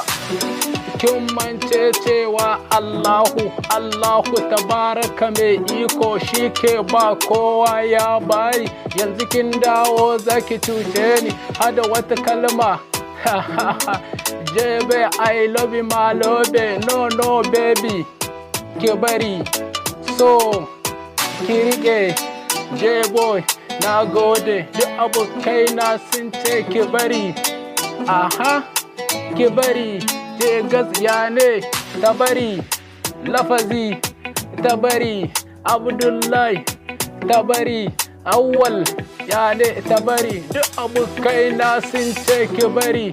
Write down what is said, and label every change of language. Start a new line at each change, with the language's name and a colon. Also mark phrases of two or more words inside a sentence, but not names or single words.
Hausa: Kin mance cewa Allahu tabaraka mai iko shi ke ba kowa ya bayi. Yanzu kin dawo zaki cuce ni hada wata kalma.
English: Jebe I love you my love, no baby
Hausa: ki bari. So ki rike J-boy na gode duk abokaina sun ce ki bari. Aha ki bari. Je gaskiya ne ta bari, lafazi ta bari, Abdullahi ta bari, Awwal ya ne ta bari, duk abokaina sun ce ki bari.